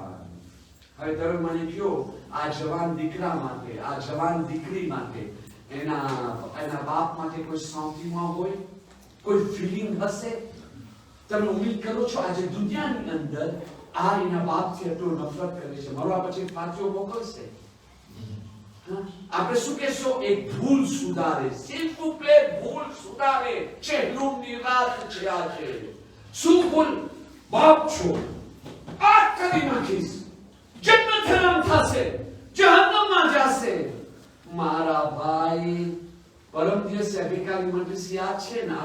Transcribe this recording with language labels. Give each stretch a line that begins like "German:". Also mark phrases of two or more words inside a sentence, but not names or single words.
Gujarati: હવે તમે મને કહો, આ જવાન દીકરા માટે, આ જવાન દીકરી માટે, એના બાપ માટે કોઈ સાંતિમાં હોય, કોઈ ફિલિંગ હશે? તમે ઉમ્મીદ કરો છો આજે દુનિયાની અંદર આ એના બાપથી એટલો નફરત કરે છે, મરવા પછી ફાંસીઓ મોકલશે? આપણે શું કહેશો? એક ભૂલ સુધારે,
French: s'il vous plaît,
Gujarati: ભૂલ સુધારે. ચહેલુમની રાત છે આજે. શું ભૂલ? બાપ છો, આ કરી નાખીશ, જન્નત હરામ થશે, જહન્નમમાં જશે. મારા ભાઈ, પરમ દિવસે અભિકારી મજલિસ યાદ છે ને?